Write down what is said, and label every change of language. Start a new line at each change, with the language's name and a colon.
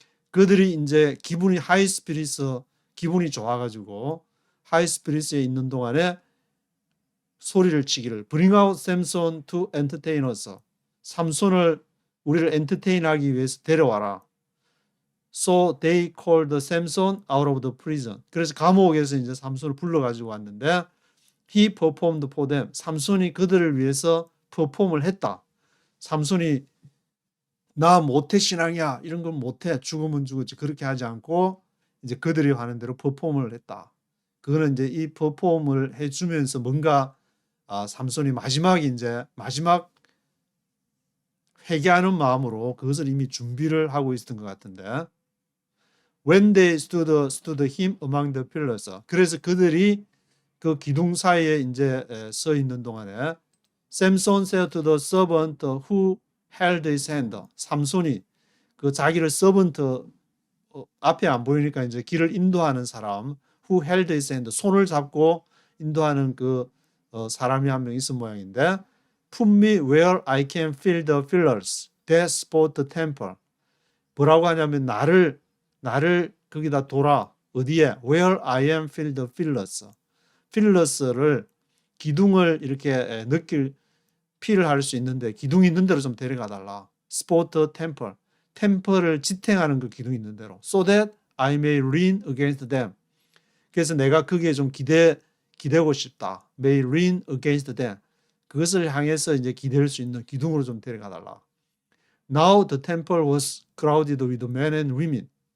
Korean: 그들이 이제 기분이 high spirits 기분이 좋아가지고 high spirits에 있는 동안에 소리를 치기를
English: bring out Samson to entertain us.
Korean: 삼손을 우리를 엔터테인하기 위해서 데려와라.
English: So they called Samson out of the prison.
Korean: 그래서 감옥에서 이제 삼손을 불러가지고 왔는데
English: he performed for them.
Korean: 삼손이 그들을 위해서 퍼폼을 했다. 삼손이 나 모태 신앙이야 이런 건 못해 죽으면 죽었지 그렇게 하지 않고 이제 그들이 하는 대로 퍼폼을 했다. 그거는 이제 이 퍼폼을 해주면서 뭔가 삼손이 마지막 회개하는 마음으로 그것을 이미 준비를 하고 있었던 것 같은데
English: when they stood him among the pillars.
Korean: 그래서 그들이 그 기둥 사이에 이제 서 있는 동안에
English: Samson said to the servant who held his hand.
Korean: 삼손이 그 자기를 서번트 앞에 안 보이니까 이제 길을 인도하는 사람
English: who held his hand
Korean: 손을 잡고 인도하는 그 사람이 한 명 있은 모양인데
English: Put me where I can feel the pillars that support the temple.
Korean: 뭐라고 하냐면 나를 거기다 둬라. 어디에?
English: Where I am feel the pillars.
Korean: 필러스를 기둥을 이렇게 느낄 필을 할 수 있는데 기둥이 있는 대로 좀 데려가 달라. 스포트 템플. 템플을 지탱하는 그 기둥이 있는 대로.
English: So that I may lean against them.
Korean: 그래서 내가 거기에 좀 기대고 싶다.
English: May lean against them.
Korean: 그것을 향해서 이제 기댈 수 있는 기둥으로 좀 데려가 달라.
English: Now the temple was crowded with men and women.